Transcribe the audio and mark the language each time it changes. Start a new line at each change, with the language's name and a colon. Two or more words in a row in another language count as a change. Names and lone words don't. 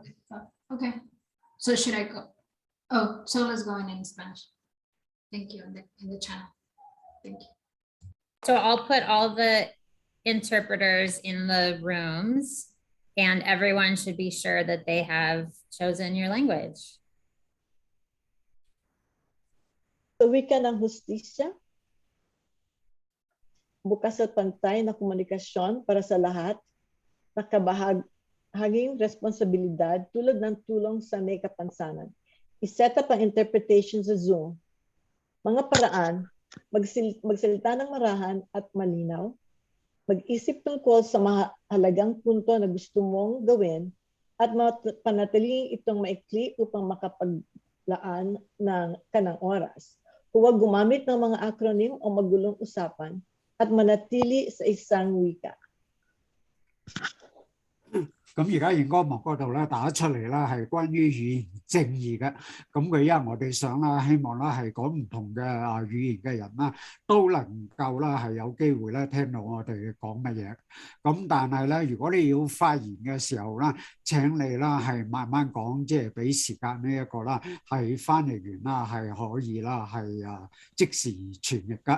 English: okay. So should I go? Oh, Sola's going in Spanish. Thank you, in the channel. Thank you. So I'll put all the interpreters in the rooms and everyone should be sure that they have chosen your language.
Filipino: Sa wika ng hustisya, bukas at pantay na komunikasyon para sa lahat, nakabahaging responsibilidad tulad ng tulong sa may kapansanan. I-set up ang interpretation sa Zoom. Mga paraan, magsalita ng marahan at malinaw, mag-isip tungkol sa mahalagang punto na gusto mong gawin at panatilihin itong maikli upang makapaglaan ng kanang oras. Huwag gumamit ng mga acronym o magulong usapan at manatili sa isang wika.
Cantonese: 咁而家熒光幕嗰度咧打出嚟啦，係關於語言正義嘅。咁佢因為我哋想啦，希望啦係講唔同嘅語言嘅人啦，都能夠啦係有機會咧聽到我哋講乜嘢。咁但係咧，如果你要發言嘅時候啦，請你啦係慢慢講，即係俾時間呢一個啦，係翻譯員啦係可以啦係即時傳譯㗎。